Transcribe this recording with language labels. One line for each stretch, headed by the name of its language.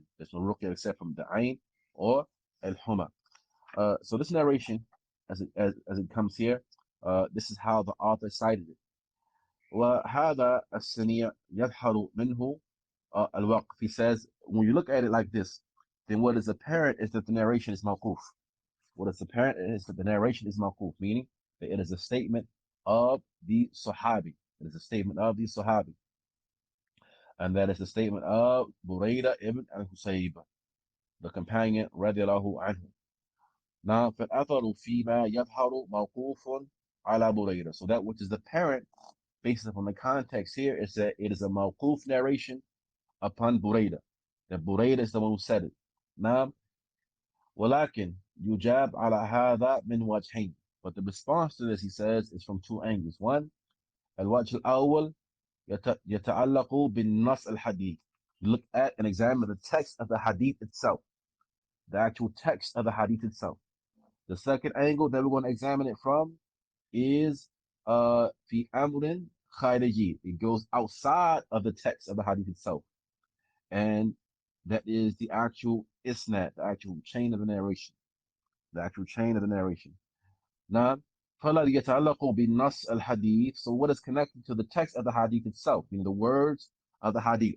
English: There's no ruqya except from the ayn or al-huma. So this narration, as it comes here, this is how the author cited it.
Arabic: وهذا السنيع يظهر منه الوقف.
English: He says, when you look at it like this, then what is apparent is that the narration is mawquf. What is apparent is that the narration is mawquf, meaning that it is a statement of the Sahabi. It is a statement of the Sahabi. And that is the statement of Burayda ibn al-Husayb, the companion radiallahu anhu. Now,
Arabic: فَالْأَثَرُ فِيمَا يَظْهَرُ مَوْقُوفٌ عَلَى بُرَيْدَةَ.
English: So that which is apparent, based upon the context here, is that it is a mawquf narration upon Burayda. That Burayda is the one who said it.
Arabic: Now, وَلَكِنْ يُجَابْ عَلَى هَذَا مِنْ وَجْهَيْنِ.
English: But the response to this, he says, is from two angles. One,
Arabic: الوجه الأول يتعلق بالنص الحديث.
English: You look at and examine the text of the hadith itself, the actual text of the hadith itself. The second angle that we're going to examine it from is
Arabic: في أمر خارجي.
English: It goes outside of the text of the hadith itself, and that is the actual isnad, the actual chain of the narration, Now,
Arabic: فَلَا يَتَعَلَّقُ بِالنَّص الْحَدِيث.
English: So what is connected to the text of the hadith itself, meaning the words of the hadith.